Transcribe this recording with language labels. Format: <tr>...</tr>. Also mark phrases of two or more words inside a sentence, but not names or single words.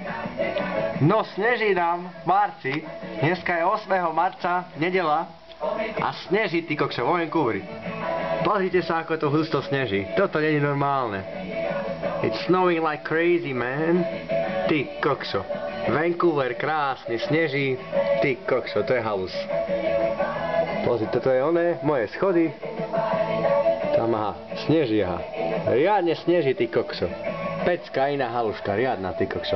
<sk>No sneží nám v marci, dneska je 8. marca, nedela, a sneží, ty kokšo, vo Vancouveri. Pozrite sa, ako to husto sneží, toto nie je normálne.</sk> <en>It's snowing like crazy, man.</en> <sk>Ty kokšo, Vancouver krásny, sneží, ty kokšo, to je halus. Pozrite, toto je oné, moje schody. Tam, aha, sneží, aha. Riadne sneží, ty kokšo. Pecka, iná haluška, riadna, ty kokšo.</sk>